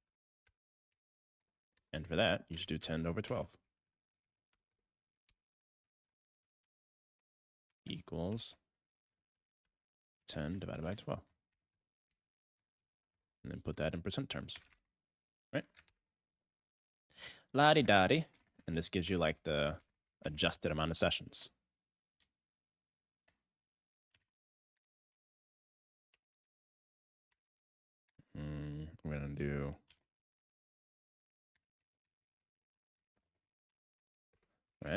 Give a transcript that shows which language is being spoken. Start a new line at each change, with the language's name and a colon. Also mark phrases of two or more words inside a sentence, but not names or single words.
English: And for that, you should do 10 over 12. Equals 10 divided by 12. And then put that in percent terms, right? La-di-da-di. And this gives you like the adjusted amount of sessions. I'm going to do right.